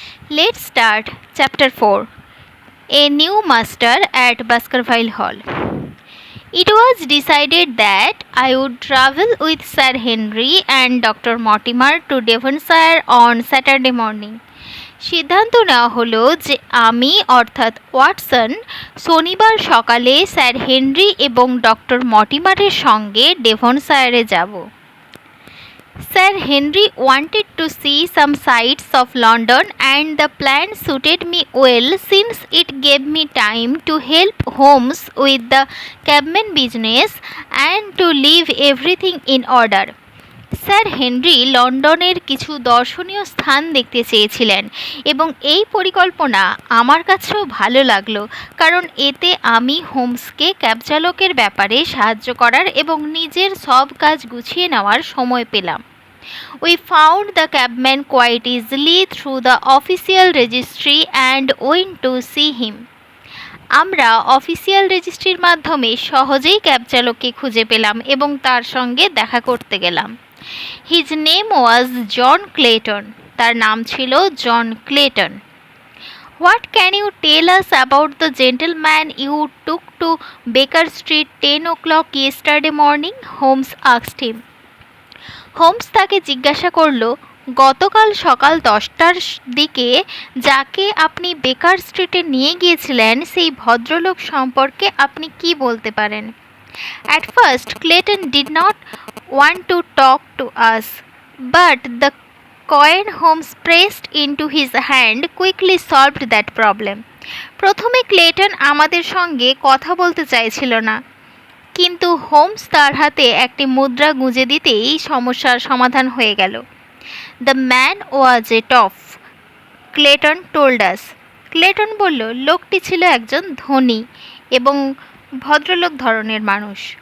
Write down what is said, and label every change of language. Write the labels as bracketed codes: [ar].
[en] Let's start Chapter 4. A New Master at Baskerville Hall. It was decided that I would travel with Sir Henry and Dr. Mortimer to Devonshire on Saturday morning. [bn] সিদ্ধান্ত নেওয়া হলো যে আমি অর্থাৎ Watson শনিবার সকালে sir Henry এবং doctor মর্টিমারের সঙ্গে ডেভনশায়ারে যাব। [en] Sir Henry wanted to see some sights of London and the plan suited me well since it gave me time to help Holmes with the cabman business and to leave everything in order. [bn] Sir Henry লন্ডনের কিছু দর্শনীয় স্থান দেখতে চেয়েছিলেন এবং এই পরিকল্পনা আমার কাছেও ভালো লাগলো, কারণ এতে আমি হোমসকে ক্যাব চালকের ব্যাপারে সাহায্য করার এবং নিজের সব কাজ গুছিয়ে নেওয়ার সময় পেলাম। [en] We found the cabman quite easily through the official registry and went to see him. [bn] আমরা অফিসিয়াল রেজিস্ট্রির মাধ্যমে সহজেই ক্যাব চালককে খুঁজে পেলাম এবং তার সঙ্গে দেখা করতে গেলাম। [en] His name was John Clayton. [bn] তার নাম ছিল জন Clayton. [en] What can you tell us about the gentleman you took to Baker Street 10 o'clock yesterday morning? Holmes asked him. [bn] Holmes তাকে জিজ্ঞাসা করল, গতকাল সকাল 10টার দিকে যাকে আপনি বেকার স্ট্রিটে নিয়ে গিয়েছিলেন সেই ভদ্রলোক সম্পর্কে আপনি কি বলতে পারেন? [en] At first, Clayton did not want to talk to us, but the coin Holmes pressed into his hand quickly solved that problem. [bn] প্রথমে ক্লেটন আমাদের সঙ্গে কথা বলতে চাইছিল না, কিন্তু হোমস তার হাতে একটি মুদ্রা গুঁজে দিতেই সমস্যার সমাধান হয়ে গেল। [en] The man was a tough, Clayton told us. [bn] Clayton বলল, লোকটি ছিল একজন ধনী এবং ভদ্রলোক ধরনের মানুষ।